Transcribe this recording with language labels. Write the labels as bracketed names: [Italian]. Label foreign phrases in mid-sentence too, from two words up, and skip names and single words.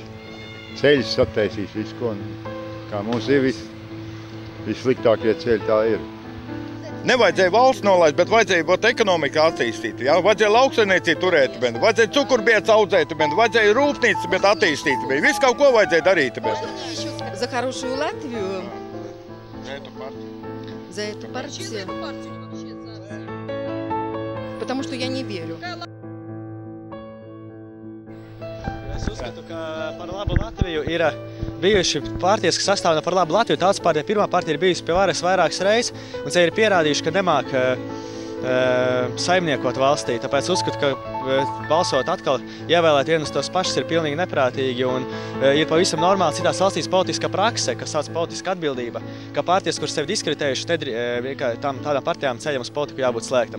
[Latvian] Ceļus sataisīs visu, ko. Kā mums ir vissliktākie ceļi tā ir. Nevajadzēja valsts nolaist, bet vajadzēja būt ekonomika attīstīt. Ja? Vajadzēja lauksaimniecību turēt, vajadzēja cukurbietas audzēt, vajadzēja rūpnīcu attīstīt. Visu kaut ko vajadzēja darīt. [Russian] За хорошую Латвию. За эту партию. Потому что я не верю. [Latvian] Es uzskatu, ka par labu Latviju ir bijuši partijas, kas sastāv par labu Latviju. Tautas partija, pirmā partija ir bijusi pie varas vairākas reizes, un ir pierādījuši, ka nemāk saimniekot valstī. Tāpēc uzskatu, ka balsot atkal ievēlēt vienus tos pašus ir pilnīgi neprātīgi un ir pavisam normāli citās valstīs politiska prakse, kas sauc politiska atbildība, ka partijas, kuras sevi diskreditējuši, tādām partijām ceļam uz politiku jābūt slēgtam.